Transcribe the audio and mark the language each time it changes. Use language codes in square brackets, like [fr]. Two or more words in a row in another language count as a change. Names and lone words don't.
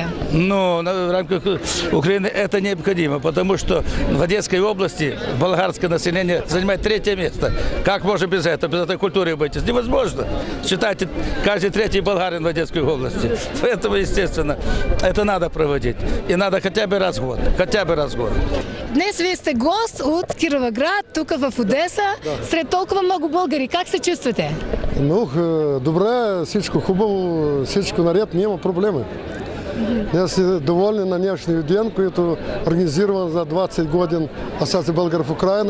[ru] Ну, в рамках Украины это необходимо, потому что в Одесской области болгарское население занимает 3-е место. Как можно без этого, без этой культуры быть? Невозможно. Считайте, каждый 3-й болгарин в Одесской области. Поэтому, естественно, это надо проводить. И надо хотя бы раз в год. Хотя бы раз в год. [bg] Днес вие сте гост от Кировоград, тук в Одеса, сред толкова много българи. Как се чувствате? Ну, добре, всичко хубаво, всичко наред, няма проблеми. Аз съм доволен на днешния ден, който организиран за 20 години Асоциация българ в Украина.